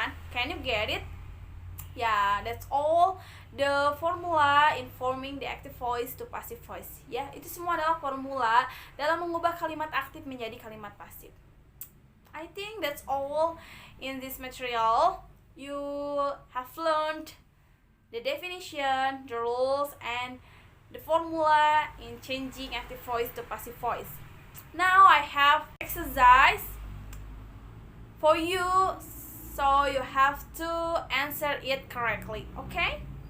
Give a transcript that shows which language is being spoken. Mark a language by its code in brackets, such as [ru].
[en] Can you get it? Yeah, that's all the formula in forming the active voice to passive voice. [id] Ya, itu semua adalah formula dalam mengubah kalimat aktif menjadi kalimat pasif. [en] I think that's all in this material. You have learned the definition, the rules, and the formula in changing active voice to passive voice. Now I have exercise for you, so you have to answer it correctly, okay?